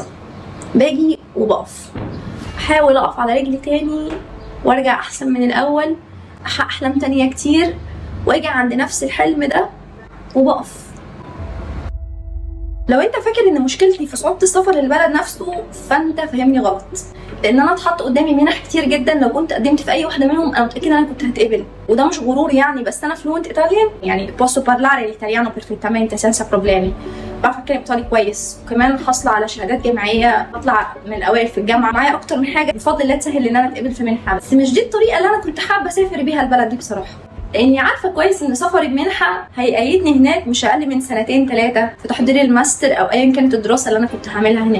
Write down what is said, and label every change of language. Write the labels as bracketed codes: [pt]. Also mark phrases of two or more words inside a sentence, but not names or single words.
[ar] باجي وبقف، احاول اقف على رجلي تاني وارجع احسن من الاول، احقق احلام تانية كتير واجي عند نفس الحلم ده وبقف. لو انت فاكر ان مشكلتي في صعوبه السفر للبلد نفسه فانت فاهمني غلط، لان انا اتحط قدامي منح كتير جدا لو كنت قدمت في اي واحده منهم انا متاكده ان انا كنت هتقبل. وده مش غرور يعني، بس انا [en] fluent Italian, [ar] يعني [it] posso parlare l'italiano perfettamente senza problemi، [ar] بعرف اتكلم ايطالي كويس، وكمان حاصله على شهادات جامعيه، بطلع من الاوائل في الجامعه، معايا اكتر من حاجه بفضل الله تسهل ان انا اتقبل في منحه. بس مش دي الطريقه اللي انا كنت حابه اسافر بيها البلد دي بصراحه، لاني عارفه كويس ان سفري بمنحه هيقيدني هناك مش اقل من 2-3 سنين في تحضير الماستر او ايا كانت الدراسه اللي انا كنت هعملها هناك.